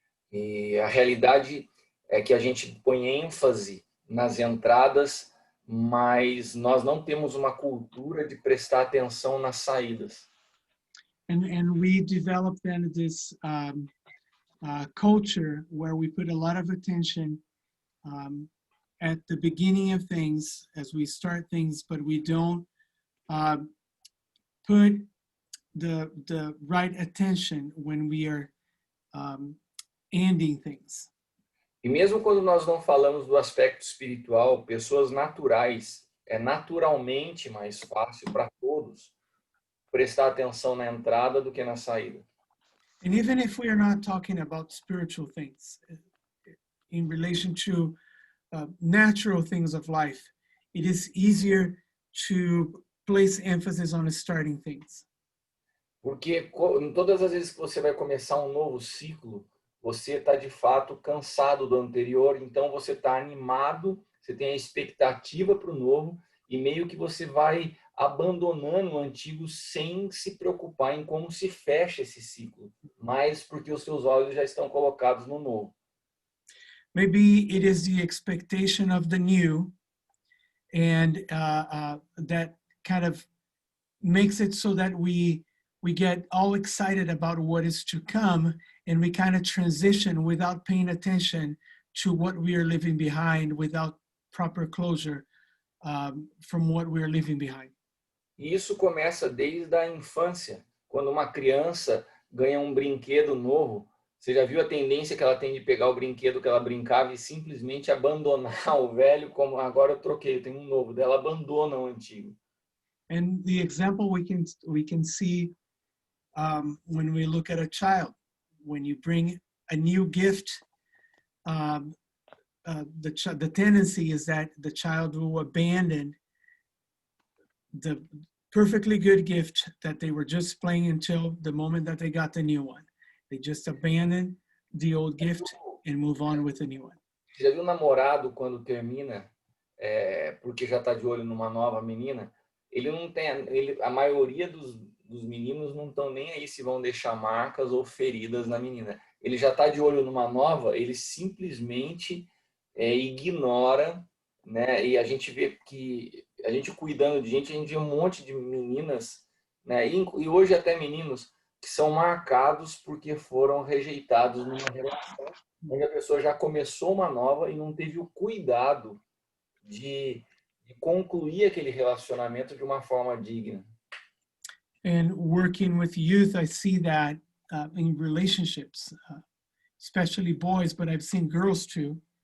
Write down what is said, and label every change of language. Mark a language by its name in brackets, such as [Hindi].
[Portuguese] E a realidade é que a gente põe ênfase nas entradas, mas nós não temos uma cultura de prestar atenção nas saídas. [English] And we developed then this culture where we put a lot of attention at the beginning of things as we start things, but we don't put the right attention when we are ending things. [Portuguese] E mesmo quando nós não falamos do aspecto espiritual, pessoas naturais, é naturalmente mais fácil para todos prestar atenção na entrada do que na saída. [English] And even if we are not talking about spiritual things, in relation to natural things of life, it is easier to place emphasis on starting things. [Portuguese] Porque em todas as vezes que você vai começar um novo ciclo, você está de fato cansado do anterior, então você está animado, você tem a expectativa para o novo e meio que você vai abandonando o antigo sem se preocupar em como se fecha esse ciclo, mas porque os seus olhos já estão colocados no novo. [English] Maybe it is the expectation of the new, and that kind of makes it so that we get all excited about what is to come, and we kind of transition without paying attention to what we are leaving behind, without proper closure from what we are leaving behind. [Portuguese] E isso começa desde a infância, quando uma criança ganha um brinquedo novo. Você já viu a tendência que ela tem de pegar o brinquedo que ela brincava e simplesmente abandonar o velho, como agora eu troquei, eu tenho um novo, dela abandona o antigo. [English] And the example we can see when we look at a child, when you bring a new gift, the tendency is that the child will abandon the perfectly good gift that they were just playing until the moment that they got the new one. They just abandon the old gift and move on with a new one. [Portuguese] Você já viu um namorado quando termina, porque já está de olho numa nova menina? Ele não tem, a maioria dos meninos não estão nem aí se vão deixar marcas ou feridas na menina. Ele já está de olho numa nova, ele simplesmente ignora, né? E a gente vê que a gente cuidando de gente, a gente vê um monte de meninas, né? E hoje até meninos que são marcados porque foram rejeitados numa relação onde a pessoa já começou uma nova e não teve o cuidado de concluir aquele relacionamento de uma forma digna. [English] And working with youth, I see that in relationships, especially boys, but I've seen girls too.